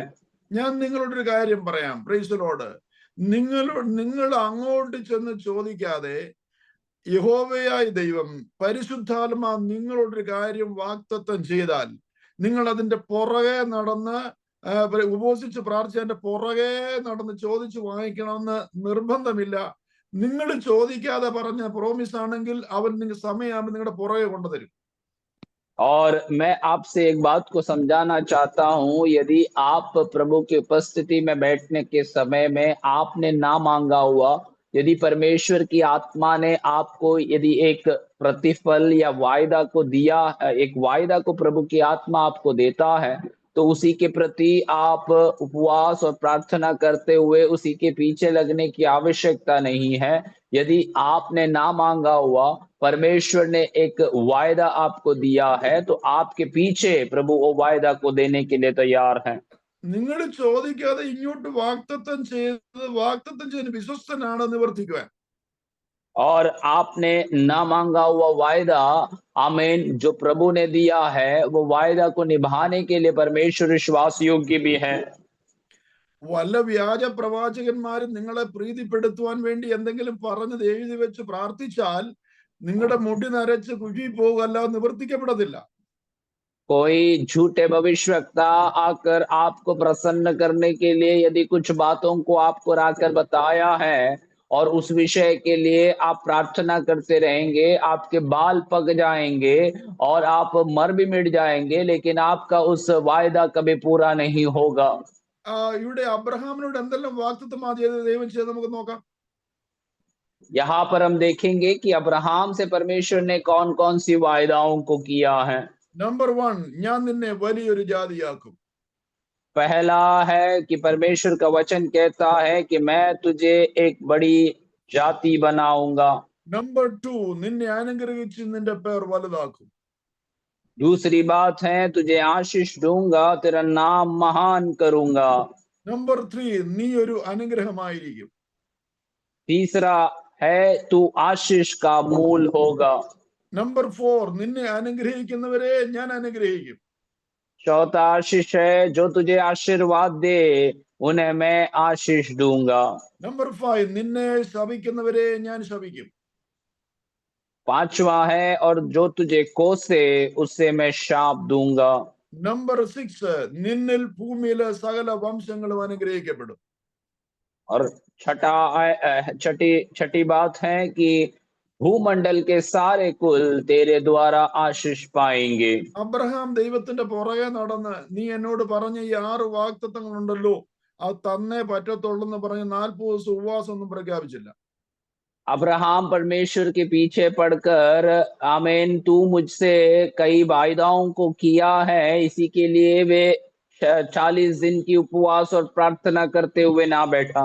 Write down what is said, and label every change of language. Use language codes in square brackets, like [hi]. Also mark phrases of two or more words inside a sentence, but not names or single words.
[ml] ഞാൻ നിങ്ങളോടൊരു കാര്യം പറയാം. [en] Praise the Lord. [ml] നിങ്ങൾ അങ്ങോട്ട് ചെന്ന് ചോദിക്കാതെ യഹോവയായ ദൈവം പരിശുദ്ധാത്മാ നിങ്ങളോടൊരു കാര്യം വാഗ്ദത്തം ചെയ്താൽ നിങ്ങൾ അതിന്റെ പുറകെ നടന്ന് ഉപവസിച്ച് പ്രാർത്ഥിച്ചതിന്റെ പുറകെ നടന്ന് ചോദിച്ചു വാങ്ങിക്കണമെന്ന് നിർബന്ധമില്ല. നിങ്ങൾ ചോദിക്കാതെ പറഞ്ഞ പ്രോമിസ് ആണെങ്കിൽ അവൻ നിങ്ങൾ സമയമാകുമ്പോൾ നിങ്ങളുടെ പുറകെ കൊണ്ടുതരും. [hi] और मैं आपसे एक बात को समझाना चाहता हूं, यदि आप प्रभु की उपस्थिति में बैठने के समय में आपने ना मांगा हुआ, यदि परमेश्वर की आत्मा ने आपको यदि एक प्रतिफल या वायदा को दिया, एक वायदा को प्रभु की आत्मा आपको देता है, तो उसी के प्रति आप उपवास और प्रार्थना करते हुए उसी के पीछे लगने की आवश्यकता नहीं है। यदि आपने ना मांगा हुआ, परमेश्वर ने एक वायदा आपको दिया है, तो आपके पीछे प्रभु वो वायदा को देने के लिए तैयार हैं। [ml] നിങ്ങൾ ചോദിക്കാതെ ഇങ്ങോട്ട് വാഗ്ദത്തം ചെയ്ത് വിശ്വസ്തനാണ് നിവർത്തിക്കുവാൻ. [hi] और आपने ना मांगा हुआ वायदा, आमीन, जो प्रभु ने दिया है वो वायदा को निभाने के लिए परमेश्वर विश्वास योग्य भी है। [ml] വല്ല വ്യാജ പ്രവാചകന്മാരും നിങ്ങളെ പ്രീതിപ്പെടുത്തുവാൻ വേണ്ടി എന്തെങ്കിലും പറഞ്ഞത് എഴുതി വെച്ച് പ്രാർത്ഥിച്ചാൽ നിങ്ങളുടെ മുടി നരച്ച് കുഴി പോകുക, അല്ലാതെ നിവർത്തിക്കപ്പെടത്തില്ല. [hi] कोई झूठे भविष्यवक्ता आकर आपको प्रसन्न करने के लिए यदि कुछ बातों को आपको आकर बताया है और उस विषय के लिए आप प्रार्थना करते रहेंगे, आपके बाल पक जाएंगे और आप मर भी मिट जाएंगे, लेकिन आपका उस वायदा कभी पूरा नहीं होगा। [ml] ഇവിടെ അബ്രഹാമിനോട് എന്തെല്ലാം വാഗ്ദത്തമാ ചെയ്തത് ദൈവം ചെയ്ത് നമുക്ക് നോക്കാം. [hi] यहाँ पर हम देखेंगे कि अब्राहम से परमेश्वर ने कौन कौन सी वायदाओं को किया है। [ml] നമ്പർ 1, ഞാൻ നിന്നെ വലിയൊരു ജാതിയാക്കും. [hi] पहला है कि परमेश्वर का वचन कहता है कि मैं तुझे एक बड़ी जाति बनाऊंगा। [ml] നമ്പർ 2, നിന്നെ അനുഗ്രഹിച്ച് നിന്റെ പേർ വലുതാക്കും. [hi] दूसरी बात है, तुझे आशीष दूंगा, तेरा नाम महान करूंगा। [ml] നമ്പർ 3, നീ ഒരു അനുഗ്രഹമായിരിക്കും. [hi] तीसरा है, तू आशीष का मूल होगा। [ml] നമ്പർ 4, നിന്നെ അനുഗ്രഹിക്കുന്നവരെ ഞാൻ അനുഗ്രഹിക്കും. [hi] चौथा आशीष है, जो तुझे आशीर्वाद दे उन्हें मैं आशीष दूंगा। [ml] നമ്പർ 5, നിന്നെ ശപിക്കുന്നവരെ ഞാൻ ശപിക്കും. [hi] पांचवा है, और जो तुझे कोसे उससे मैं शाप दूंगा। [ml] നമ്പർ 6, നിന്നിൽ ഭൂമിയിലെ സകല വംശങ്ങളും അനുഗ്രഹിക്കപ്പെടും. [hi] और छठी बात है कि भूमंडल के सारे कुल तेरे द्वारा आशीष पाएंगे। [ml] അബ്രഹാം ദൈവത്തിന്റെ പുറകെ നടന്ന് നീ എന്നോട് പറഞ്ഞ ഈ 6 വാഗ്ദത്തങ്ങളുണ്ടല്ലോ അത് തന്നേ പറ്റത്തുള്ളൂ എന്ന് പറഞ്ഞ് 40 ദിവസം ഉപവാസം ഒന്നും പ്രഖ്യാപിച്ചില്ല. [hi] अब्राहम परमेश्वर के पीछे पड़कर, आमीन, तू मुझसे कई वायदाओं को किया है, इसी के लिए वे 40 दिन की उपवास और प्रार्थना करते हुए ना बैठा।